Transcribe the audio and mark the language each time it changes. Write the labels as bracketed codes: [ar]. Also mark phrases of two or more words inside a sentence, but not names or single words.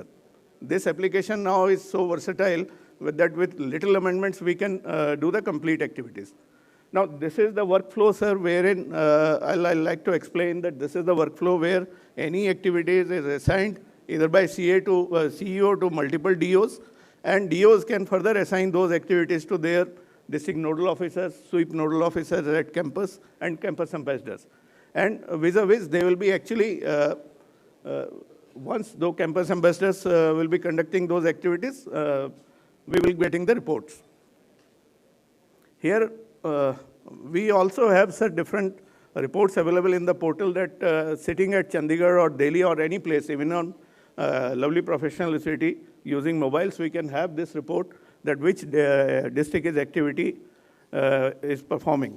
[en] This application now is so versatile that with little amendments we can do the complete activities. Now, this is the workflow, sir, wherein I'll like to explain that this is the workflow where any activities is assigned either by CEO to multiple DOs, and DOs can further assign those activities to their district nodal officers, SVEEP nodal officers at campus, and campus ambassadors. And vis-a-vis, they will be actually, once those campus ambassadors will be conducting those activities, we will be getting the reports. Here, we also have some different reports available in the portal that sitting at Chandigarh or Delhi or any place, even on lovely professional city, using mobiles, we can have this report that which district is activity is performing.